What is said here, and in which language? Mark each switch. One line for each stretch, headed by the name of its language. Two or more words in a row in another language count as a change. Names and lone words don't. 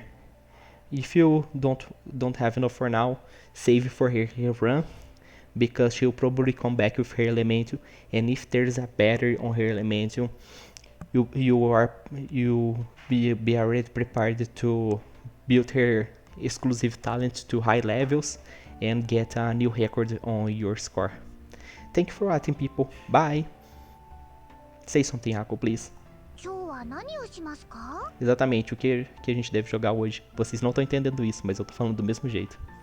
English: If you don't have enough for now, save for her run, because she'll probably come back with her Elementium, and if there's a battery on her Elementium, you be already prepared to build her exclusive talent to high levels and get a new record on your score. Thank you for watching, people. Bye. Say something, Ako, please.
Japanese: 今日は何をしますか？
Portuguese: Exatamente, o que a gente deve jogar hoje. Vocês não estão entendendo isso, mas eu tô falando do mesmo jeito.